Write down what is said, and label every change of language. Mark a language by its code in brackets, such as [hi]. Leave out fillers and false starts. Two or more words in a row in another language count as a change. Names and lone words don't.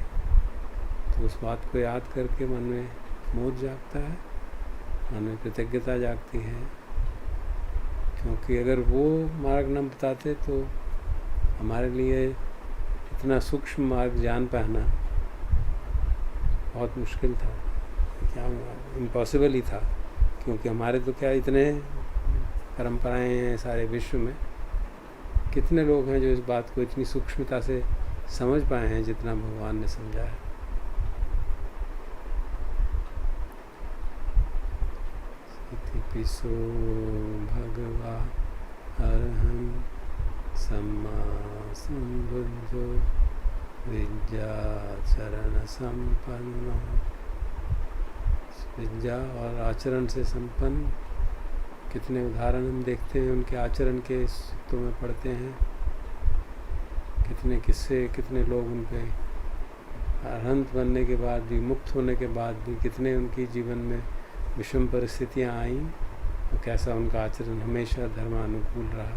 [hi] तो उस बात को याद करके मन में मोद जागता है, मन में कृतज्ञता जागती है, क्योंकि अगर वो मार्ग न बताते तो हमारे लिए इतना सूक्ष्म मार्ग जान पाना बहुत मुश्किल था, क्या इम्पॉसिबल ही था। क्योंकि हमारे तो क्या इतने परंपराएं हैं सारे विश्व में, कितने लोग हैं जो इस बात को इतनी सूक्ष्मता से समझ पाए हैं जितना भगवान ने समझा है। [pi] पिसो भगवा अरहं सम्मा संबुद्धो विद्या चरण संपन्न। [hi] विद्या और आचरण से संपन्न कितने उदाहरण हम देखते हैं, उनके आचरण के सूत्रों में पढ़ते हैं। कितने किस्से, कितने लोग उनके अरहंत बनने के बाद भी, मुक्त होने के बाद भी कितने उनकी जीवन में विषम परिस्थितियाँ आईं और कैसा उनका आचरण हमेशा धर्मानुकूल रहा।